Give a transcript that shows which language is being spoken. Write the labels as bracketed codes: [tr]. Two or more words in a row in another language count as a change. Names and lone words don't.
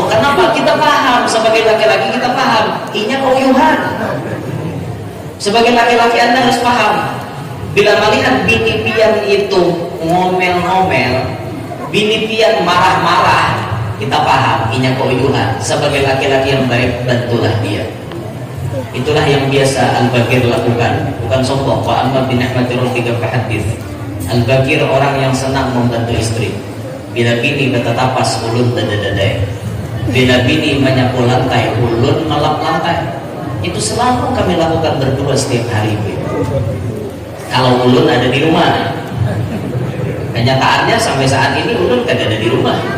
[id] Kenapa? Kita paham sebagai laki-laki, kita paham [bjn] inya keuyuhan. [id] Sebagai laki-laki Anda harus paham, bila melihat bini pian itu ngomel-ngomel, bini pian marah-marah, kita paham [bjn] inya keuyuhan. [id] Sebagai laki-laki yang baik, bantulah dia. Itulah yang biasa Al-Bakir lakukan, bukan sombong. [ar] وأما بنعمة ربك فحدث. [id] Al-Bakir orang yang senang membantu istri. [bjn] Bila bini bertatapas, ulun dadadadai. Bila bini menyapu lantai, ulun melap lantai. [id] Itu selalu kami lakukan berdua setiap hari. Kalau ulun ada di rumah. Kenyataannya sampai saat ini ulun tidak ada di rumah.